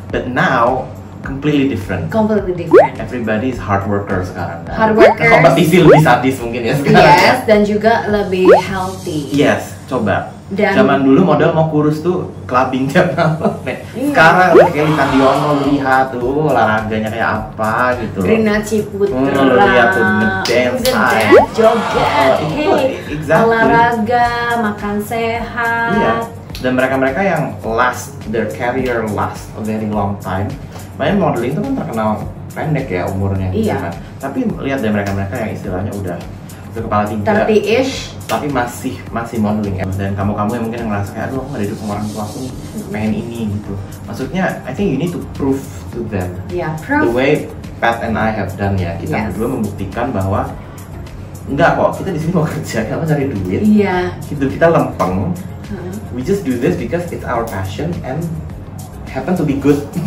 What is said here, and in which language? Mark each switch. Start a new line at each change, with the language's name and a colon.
English: But now completely different. Completely different. Everybody is hard worker
Indonesian: sekarang.
English: Hard workers.
Indonesian: Kompetisi lebih sadis mungkin ya sekarang. Yes, dan juga lebih healthy.
English: Yes, coba.
Indonesian: Dan zaman dulu model mau kurus tuh clubbing tiap malam. Sekarang udah kayak Lita Diono, lihat tuh olahraganya kayak apa gitu. Rina Ciputra. Lihat tuh ngedance, joget,
English: exactly.
Indonesian: Olahraga, makan sehat. Iya. Dan mereka-mereka yang
English: their career last a very long time.
Indonesian: Makanya modeling itu kan terkenal pendek ya umurnya. Iya. Gitu kan. Tapi lihat deh mereka-mereka yang istilahnya udah kepala 3,
English: 30-ish,
Indonesian: tapi masih modeling ya. Dan kamu yang mungkin ngerasa kayak, aduh aku gak hidup sama orang tua, aku pengen ini gitu. Maksudnya
English: I think you need to prove to them. Prove. The way Pat and I have done
Indonesian: ya, kita berdua membuktikan bahwa enggak kok, kita di sini mau kerja, kita cari duit. Hidup kita lempeng.
English: We just do this because it's our passion and happen to be good.